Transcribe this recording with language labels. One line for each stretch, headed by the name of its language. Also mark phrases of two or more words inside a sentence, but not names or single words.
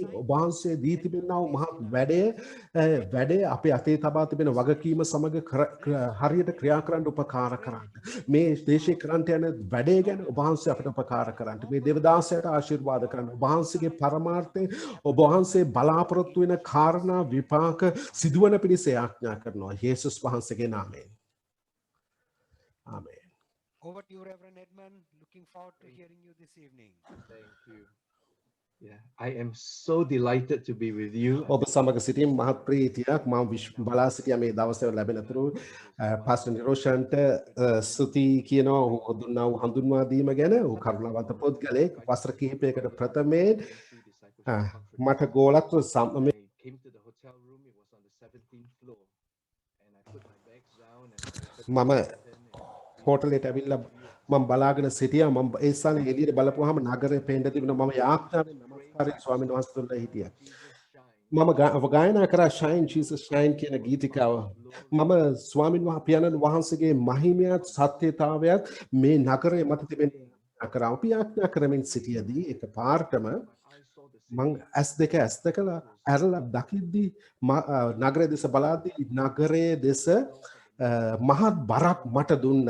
Sinhala: ඔබ වහන්සේ දී තිබෙනා වූ මහත් වැඩේ අපේ අතේ තබා තිබෙන වගකීම සමග හරියට ක්‍රියා කරන්න උපකාර කරන්න මේ දේශේ කරන්නට යන වැඩේ ගැන ඔබ වහන්සේ අපිට උපකාර කරන්න මේ දේව දාසයට ආශිර්වාද කරන්න ඔබ වහන්සේගේ පරමාර්ථය ඔබ වහන්සේ බලාපොරොත්තු වෙන කාරණා විපාක සිදුවන පිණිස ආඥා කරනවා යේසුස් වහන්සේගේ නාමයෙන් ආමේන්.
English: Over to you, Reverend Edmund. Looking forward to hearing you this evening. Thank you. Yeah, I am so delighted to be with you.
Sinhala: ඔබ සමග සිටීම මහත් ප්‍රීතියක් මම බලා සිටියා මේ දවස්වල ලැබෙනතුරු පාස්ටර් නිරෝෂන්ට ස්තුති කියනවා ඔහු දුන්නා වූ හඳුන්වා දීම ගැන ඔහු කරුණාවන්ත පුද්ගලයෙක් වසර කිහිපයකට ප්‍රථමයෙන් මට ගෝලත්ව
English: I came to the hotel room. It was on the 17th floor, and I put my bags down and
Sinhala: මම හෝටලෙට ඇවිල්ලා මම බලාගෙන සිටියා මම ඒ ස්ථානේ එළියට බලපුවාම නගරේ පේන්න තිබුණා මම යාඥාවෙන් නමස්කාරයෙන් ස්වාමීන් වහන්සේතුල්ලා හිටියා මම ගායනා කරා Shine Jesus Shine කියන ගීතිකාව මම ස්වාමීන් පියාණන් වහන්සේගේ මහිමයත් සත්‍යතාවයත් මේ නගරේ මත තිබෙන කරා අපි යාඥා කරමින් සිටියදී එකපාරටම මං ඇස් දෙකලා ඇරලා දකිද්දී නගරේ දෙස බලාද්දී නගරේ දෙස මහත් බරක් මට දුන්නා.